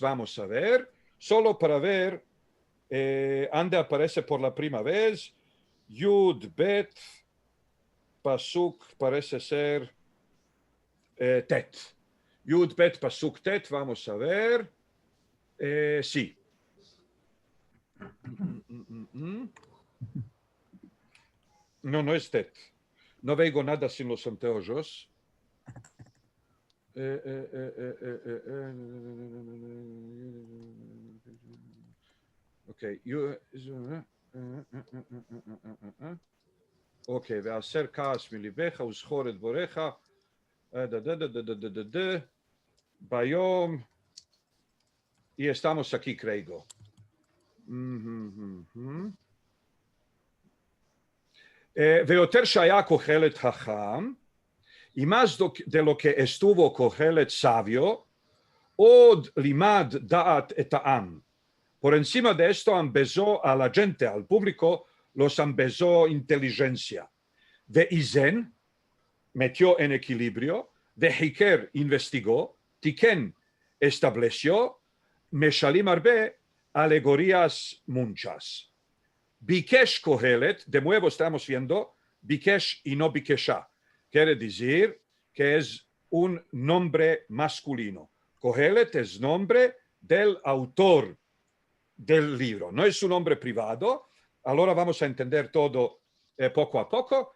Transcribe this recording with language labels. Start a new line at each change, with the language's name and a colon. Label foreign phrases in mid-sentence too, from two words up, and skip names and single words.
Ladino: Vamos a ver, solo para ver, ande aparece por la primera vez,
Hebrew: יוד, בית, פסוק,
Ladino: parece ser Tet.
Hebrew: יוד, בית, פסוק, טית,
Ladino: vamos a ver. Sí. No, no es Tet. No veo nada sin los anteojos. Ok.
Hebrew: Ok, והסר כעס מליבך וזכור את בורך, ביום,
Ladino: y estamos aquí, creo.
Hebrew: ויותר שהיה קהלת חכם,
Ladino: y más de lo que estuvo Kohelet sabio,
Hebrew: עוד לימד דעת את העם.
Ladino: Por encima de esto ambezó a la gente, al público, los ambezó inteligencia. De Izen, metió en equilibrio, de Hiker, investigó, Tiken, estableció, Meshalim arbe, alegorías muchas.
Hebrew: ביקש קהלת,
Ladino: de nuevo estamos viendo, Bikesh y no Bikesha. Quiere decir que es un nombre masculino. Kohelet es nombre del autor del libro, no es un nombre privado. Ahora vamos a entender todo poco a poco.